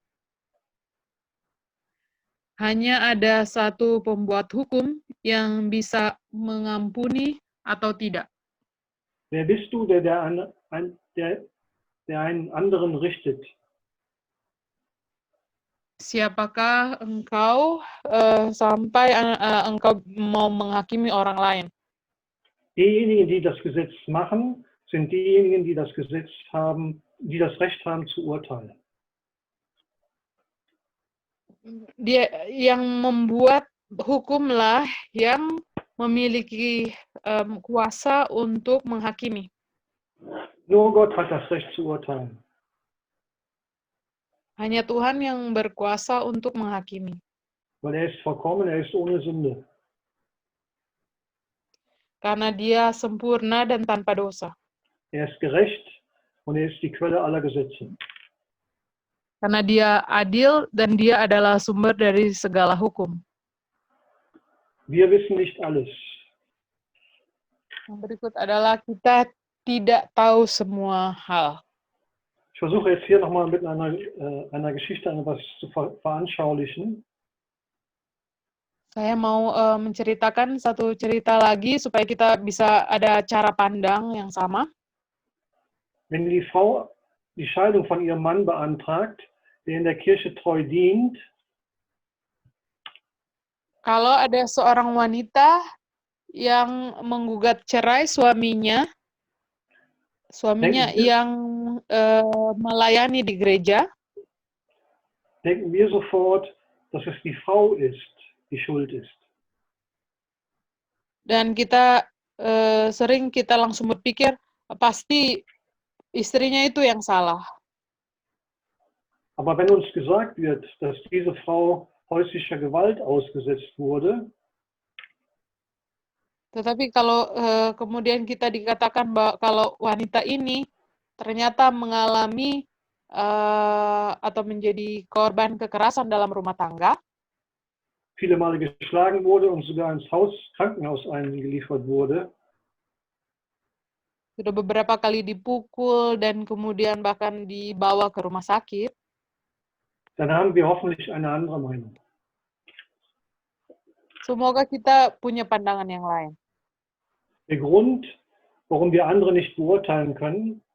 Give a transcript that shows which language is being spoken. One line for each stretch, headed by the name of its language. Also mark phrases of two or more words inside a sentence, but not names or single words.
Indonesian: Hanya ada satu pembuat hukum yang bisa mengampuni atau tidak.
German: Wer bist du, der einen anderen richtet?
Indonesian: Siapakah engkau sampai engkau mau menghakimi orang lain?
German: Diejenigen, die das Gesetz machen, sind diejenigen, die das Gesetz haben, die das Recht haben zu urteilen.
Indonesian: Dia yang membuat hukumlah yang memiliki kuasa untuk menghakimi.
German: Nur Gott hat das Recht zu urteilen.
Indonesian: Hanya Tuhan yang berkuasa untuk menghakimi.
German: Weil er ist vollkommen, er ist ohne Sünde.
Indonesian: Karena dia sempurna dan tanpa dosa.
German: Er ist gerecht und er ist die Quelle aller Gesetze.
Indonesian: Karena dia adil dan dia adalah sumber dari segala hukum.
German: Wir wissen nicht alles.
Indonesian: Yang berikut adalah kita tidak tahu semua hal.
German: Ich versuche jetzt hier nochmal mit einer Geschichte etwas zu veranschaulichen.
Indonesian: Saya mau menceritakan satu cerita lagi supaya kita bisa ada cara pandang yang sama.
German: Wenn die Frau die Scheidung von ihrem Mann beantragt, der in der Kirche treu dient,
Indonesian: kalau ada seorang wanita yang menggugat cerai suaminya yang melayani di gereja,
German: denken wir sofort, dass es die Frau ist, die schuld ist.
Indonesian: Dan kita sering langsung berpikir pasti istrinya itu yang salah.
German: Aber wenn uns gesagt wird, dass diese Frau häuslicher Gewalt ausgesetzt wurde,
Indonesian: tetapi kalau kemudian kita dikatakan bahwa kalau wanita ini ternyata mengalami atau menjadi korban kekerasan dalam rumah tangga,
German: viele Male geschlagen wurde und sogar ins Krankenhaus eingeliefert wurde,
Indonesian: sudah beberapa kali dipukul dan kemudian bahkan dibawa ke rumah sakit,
German: dann haben wir hoffentlich eine andere Meinung.
Indonesian: Semoga kita punya pandangan yang lain.
German: Der Grund, warum wir andere nicht beurteilen können,